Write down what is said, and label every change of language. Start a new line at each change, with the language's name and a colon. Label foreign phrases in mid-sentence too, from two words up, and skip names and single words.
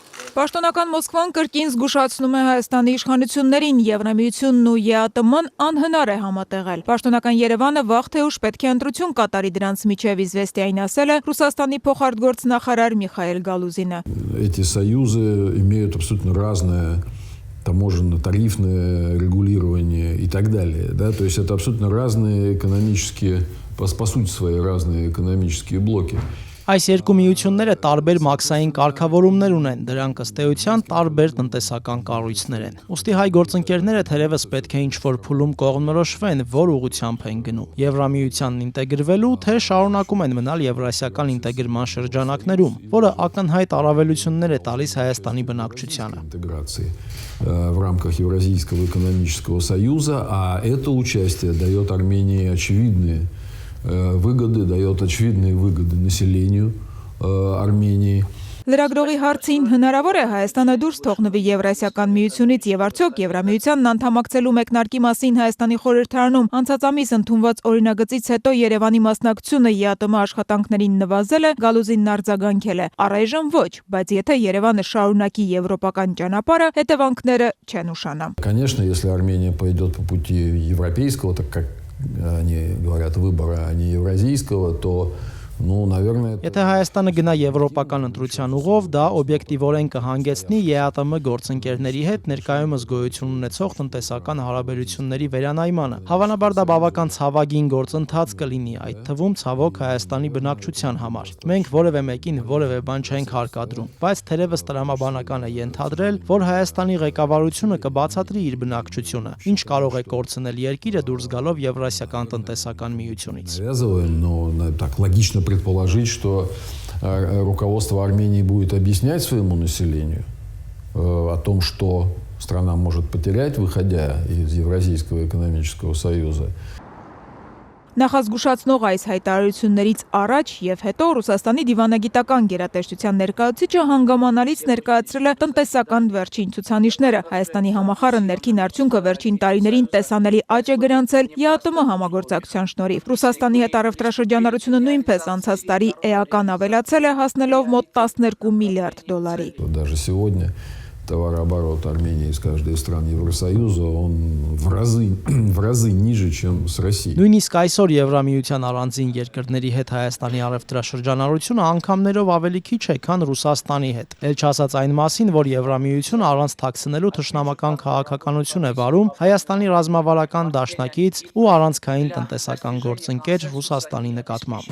Armenian: Պաշտոնական Մոսկվան կրկին զգուշացնում է Հայաստանի իշխանություններին, Եվրամիությունն ու ԵԱՏՄ-ն անհնար է համատեղել։ Պաշտոնական Երևանը վաղ թե ուշ պետք է ընտրություն կատարի դրանց միջև Իզվեստիային ասել է Ռուսաստանի փոխարտգործնախարար Միխայել Գալուզինը։
Russian: Эти союзы имеют абсолютно разное таможенно-тарифное регулирование и так далее. Да? То есть это абсолютно разные экономические, по сути свои разные экономические блоки.
Armenian: Այս երկու միությունները տարբեր մաքսային կարգավորումներ ունեն, դրանք ըստ էության տարբեր տնտեսական կառույցներ են։ Ուստի հայ գործընկերները թերևս պետք է ինչ-որ փուլում կողմնորոշվեն, որ ուղղությամբ են գնում։ Եվրամիությանն ինտեգրվելու, թե շարունակում են մնալ եվրասիական ինտեգրման շրջանակներում, որը ակնհայտ առավելություններ է տալիս Հայաստանի բնակչությանը։
Russian: В рамках Евразийского экономического союза, а это участие дает Армении очевидные выгоды населению Армении.
Armenian: Լրագրողի հարցին հնարավոր է Հայաստանը դուրս թողնվի Եվրասիական միությունից եւ արդյոք Եվրամիությանն անդամակցելու մեկնարկի մասին Հայաստանի խորհրդարանում անցած ամիս ընդունված օրինագծից հետո Երևանի մասնակցությունը ԵԱՏՄ աշխատանքներին նվազել է, Գալուզինն արձագանքել է. Առայժմ ոչ, բայց եթե Երևանը շարունակի եվրոպական ճանապարհը, հետևանքները չեն ուշանա։
Russian: Конечно, если Армения пойдет по пути европейского, так как они говорят выбора, а не евразийского, то наверное...
Armenian: Եթե Հայաստանը գնա եվրոպական ընտրության ուղով, դա օբյեկտիվորեն կհանգեցնի ԵԱՏՄ գործընկերների հետ ներկայումս գոյություն ունեցող տնտեսական հարաբերությունների վերանայմանը։ Հավանաբար դա բավական ցավագին գործընթաց կլինի, այդ թվում ցավոք Հայաստանի բնակչության համար։ Մենք որևէ մեկին որևէ բան չենք հարկադրում, բայց թերևս տրամաբանական է ենթադրել, որ Հայաստանի ղեկավարությունը կբացատրի իր բնակչությունը, ինչ կարող է կորցնել երկիրը դուրս գալով Եվրասիական տնտեսական միությունից։
Russian: Так логично предположить, что руководство Армении будет объяснять своему населению о том, что страна может потерять, выходя из Евразийского экономического союза.
Armenian: Նախազգուշացնող այս հայտարարություններից առաջ եւ հետո Ռուսաստանի դիվանագիտական գերատեսչության ներկայացուցիչը հանգամանալից ներկայացրել է տնտեսական վերջին ցուցանիշները։ Հայաստանի համախառն ներքին արդյունքը վերջին տարիներին տեսանելի աճ է գրանցել ԵԱՏՄ համագործակցության շնորհիվ։ Ռուսաստանի հետ առևտրաշրջանառությունը նույնպես անցած տարի էական ավելացել է, հասնելով մոտ 12 միլիարդ դոլարի։
Russian: Даже сегодня товарооборот Армении из каждой из стран Евросоюза, он в разы ниже, чем с Россией.
Armenian: Նույնիսկ այսօր Եվրամիության առանձին երկրների հետ Հայաստանի առևտրաշրջանառությունը անգամներով ավելի քիչ է, քան Ռուսաստանի հետ։ Էլ չասած այն մասին, որ Եվրամիությունը առանց թաքցնելու թշնամական քաղաքականություն է վարում Հայաստանի ռազմավարական դաշնակից ու առանցքային տնտեսական գործընկեր Ռուսաստանի նկատմամբ։